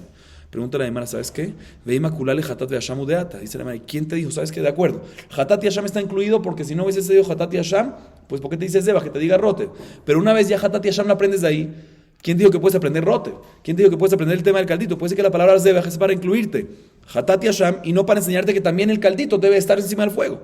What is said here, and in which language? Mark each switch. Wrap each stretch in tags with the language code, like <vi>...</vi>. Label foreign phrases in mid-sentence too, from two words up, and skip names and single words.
<es>Pregunta la Gemara, ¿sabes qué?</es> <arc>ואימא כוללה חטאת ואשם ודעתא.</arc> <es>Dice la Gemara, ¿quién te dijo? ¿Sabes qué? De acuerdo. Hatat y asham está incluido porque si no hubiese sido hatat y asham, pues ¿por qué te dice zebach? Que te diga rote. Pero una vez ya hatat y asham lo aprendes de ahí, ¿quién dijo que puedes aprender rote? ¿Quién dijo que puedes aprender el tema del caldito? Puede ser que la palabra zebach es para incluirte hatat y asham y no para enseñarte que también el caldito debe estar encima del fuego.</es>